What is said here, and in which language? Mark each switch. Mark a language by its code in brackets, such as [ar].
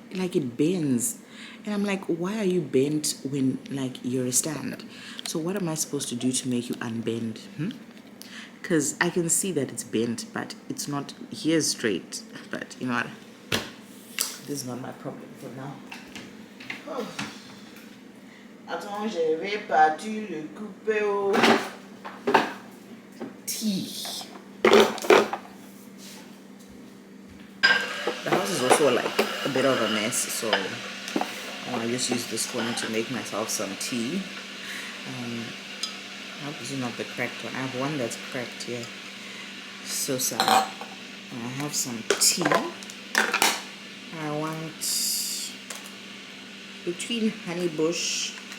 [en] Like it bends. And I'm like, why are you bent when like you're a stand? So what am I supposed to do to make you unbend? Because I can see that it's bent, but it's not here straight. But you know what? This is not my problem for now. Oh. [fr] Attends, je vais partir le couper au tea. [en] The house is also like a bit of a mess, so I want to just use this one to make myself some tea. I hope this is not the cracked one. I have one that's cracked here. So sad. And I have some tea. I want between honey bush.